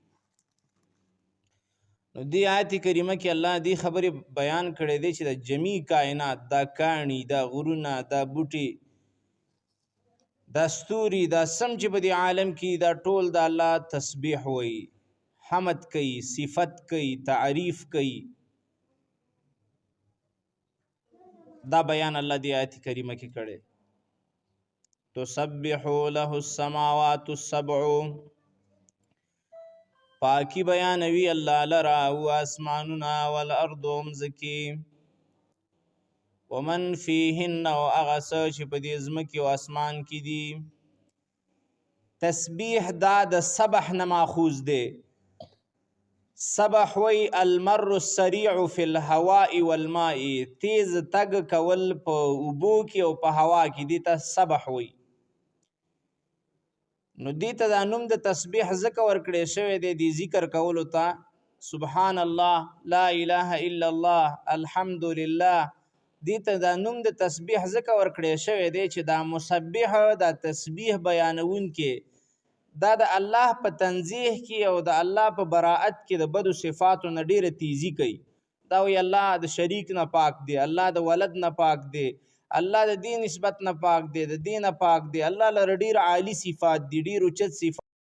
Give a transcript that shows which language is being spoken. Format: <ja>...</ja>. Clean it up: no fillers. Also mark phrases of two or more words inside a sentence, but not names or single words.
<ps>نو دې آیت کریمه کې الله دې خبرې بیان کړی دی چې د جمیع کائنات، دا کاڼي، دا غرونه، دا بوټي، دا ستوري، دا سم چې په دې عالم کې دا ټول د الله تسبیح وی، حمد کوي، صفت کوي، تعریف کوي. دا بیان الله دې آیت کریمه کې کړی.</ps> <ar>تسبح له السماوات السبع،</ar> <ps>پاکی بیانوي الله لرا او اسمانونه، والارض مځکې،</ps> <ar>ومن فیهن</ar> <ps>او هغه څه چې په دې ځمکې او اسمان کې دي. تسبیح دا د سبح نه ماخوذ دی.</ps> <ar>سبح وی المر السریع فی الهواء والماء،</ar> <ps>تیز تګ کول په اوبو کې او په هوا کې، دې ته سبح وی. نو دې ته دا نوم د تسبیح ځکه ورکړی شوی دی، دې ذکر کولو ته،</ps> <ar>سبحان الله، لا اله الا الله، الحمد لله.</ar> <ps>دې ته دا نوم د تسبیح ځکه ورکړی شوی دی چې دا مسبح، دا تسبیح بیانونکی، دا د الله په تنزیح کې او د الله په براءت کې د بدو صفاتو نه ډیره تیزی کوي. دا وی الله د شریک نه پاک دی، الله د ولد نه پاک دی، الله د دې نسبت نه پاک دی، د دې نه پاک دی، الله لره ډیر عالی صفات دي، ډیر اوچت صفات</ps>